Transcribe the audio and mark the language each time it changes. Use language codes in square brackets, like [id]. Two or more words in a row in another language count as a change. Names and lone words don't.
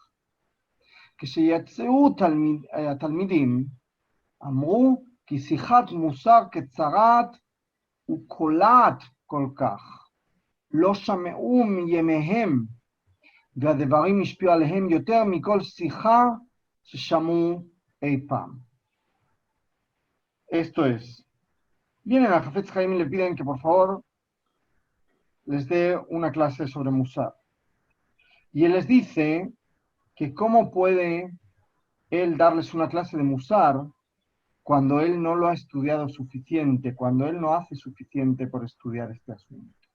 [he] כשיצאו התלמידים אמרו כי שיחת מוסר קצרת וקולעת כל כך, לא שמעו מימיהם והדברים השפיעו עליהם יותר מכל שיחה ששמעו אי פעם. [es] Esto es, vienen a Hafetz Haim y le piden que por favor les dé una clase sobre Musar. Y él les dice que cómo puede él darles una clase de Musar cuando él no lo ha estudiado suficiente, cuando él no hace suficiente por estudiar este asunto.